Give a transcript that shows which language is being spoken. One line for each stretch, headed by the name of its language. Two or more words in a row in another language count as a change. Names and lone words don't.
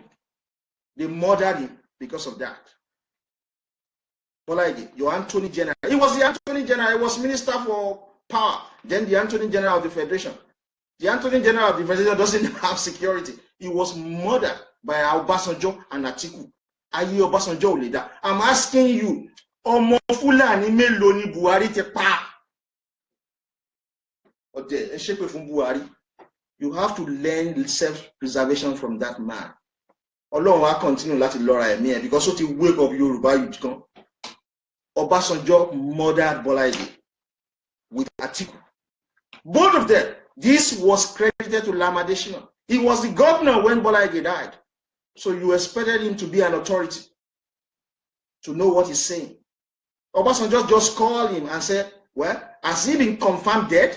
English: They murdered him because of that. Bola Ige, your Attorney General. He was the Attorney General. He was Minister for Power. Then the Attorney General of the Federation. The Attorney General of the Federation doesn't have security. He was murdered by Obasanjo and Atiku.
Yoruba: Aye Obasanjo leader.
English: I'm asking you,
Yoruba: Omo Fulani mélòó ni Buhari ti pa? Ode, ẹ ṣépè fún Buhari.
English: You have to learn self-preservation from that man.
Yoruba: Ọlọ́run wa continue láti lọ́ra ẹ̀mí ẹ̀ because ó ti
English: wake up Yoruba youth
Yoruba: kan.
English: Obasanjo murdered Bola Ige with Atiku. Both of them. This was credited to Lam Adesina. He was the governor when Bola Ige died. So you expected him to be an authority, to know what he's saying. Obasanjo just called him and said, well, has he been confirmed dead?